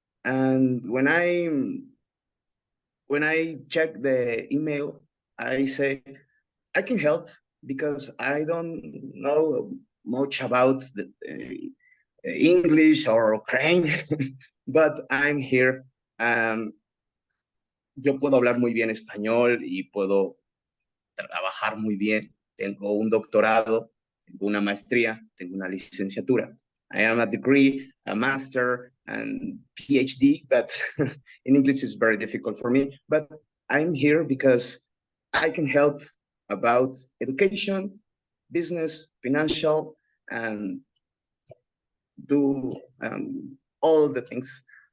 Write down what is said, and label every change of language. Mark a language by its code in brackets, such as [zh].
[en] And when I check the email, I say I can help because I don't know much about the English or Ukraine, but I'm here. [es] Yo puedo hablar muy bien español y puedo trabajar muy bien. Tengo un doctorado, tengo una maestría, tengo una licenciatura. [en] I am a degree, a master, and PhD, but in English it's very difficult for me. But I'm here because I can help about education, business, financial, and do all the things.